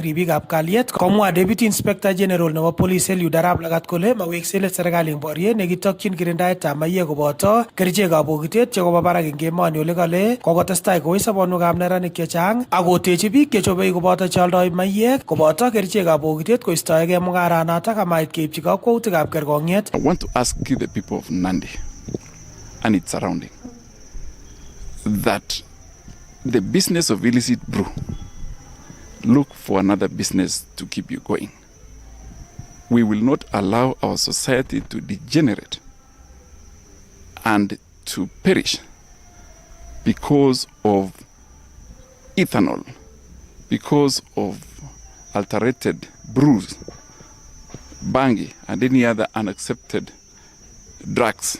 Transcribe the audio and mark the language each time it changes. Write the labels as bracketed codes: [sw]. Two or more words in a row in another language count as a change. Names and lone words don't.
[kln] ribikab kalyet, komwa [en] Deputy Inspector General [kln] nebo Police Eliud Lagat kole maweksei let serikali eng boriet nekitokyin kirindaetab mayek koboto kerichekab bokitet chekobo barak eng emoni, ole kale kokotestai koi sobonwekab neranik chechang akotechi biik chechobei koboto cheoldoi mayek koboto kerichekab bokitet koistoegei mung'aranotok amait keipchi kakwautikab kerkong'et. [en] I want to ask the people of Nandi and its surrounding that the business of illicit brew, look for another business to keep you going. We will not allow our society to degenerate and to perish because of ethanol, because of adulterated brews, bangi, and any other unaccepted drugs.